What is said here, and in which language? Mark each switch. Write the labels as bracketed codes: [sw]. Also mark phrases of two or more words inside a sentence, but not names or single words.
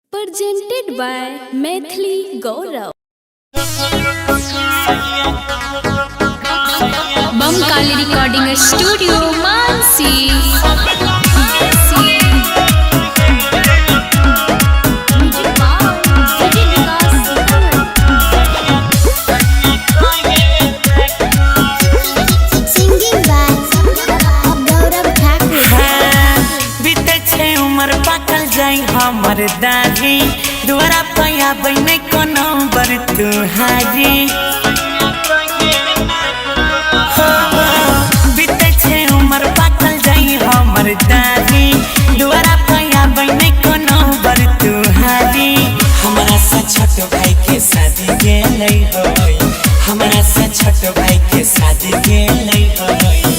[en] Presented by Maithili Gaurav. Bamkali Recording Studio, Mansi. Singing by Gaurav Thakur. [mai] बीते छे उम्र पाकल जाई हमर दाढ़ी दुआरा पया बने कोनो बर तुहारी बीते छे उम्र पाकल जाई हमर दाढ़ी दुआरा पया बने कोनो बर तुहारी हमरा से छोट भाई के शादी गेलै होय हमरा से छोट भाई के शादी गेलै होय